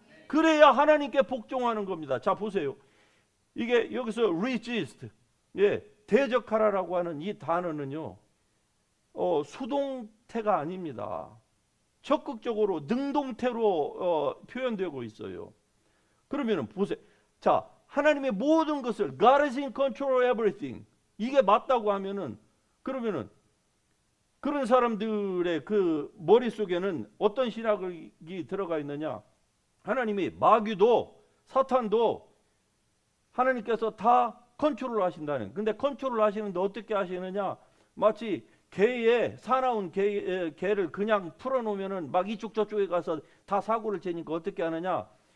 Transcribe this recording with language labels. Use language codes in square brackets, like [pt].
[ko] 그래야 하나님께 복종하는 겁니다. 자 보세요. 이게 여기서 resist, 예, 대적하라라고 하는 이 단어는요 수동태가 아닙니다. 적극적으로 능동태로 표현되고 있어요. 그러면은 보세요. 자, 하나님의 모든 것을 [en] God is in control of everything. [ko] 이게 맞다고 하면은 그러면은 그런 사람들의 그 머릿속에는 어떤 신학이 들어가 있느냐? 하나님이 마귀도 사탄도 하나님께서 다 컨트롤 하신다는. 근데 컨트롤 하시는데 어떻게 하시느냐? 마치 개의 사나운 개를 그냥 풀어놓으면은 막 이쪽 저쪽에 가서 다 사고를 치니까 어떻게 하느냐?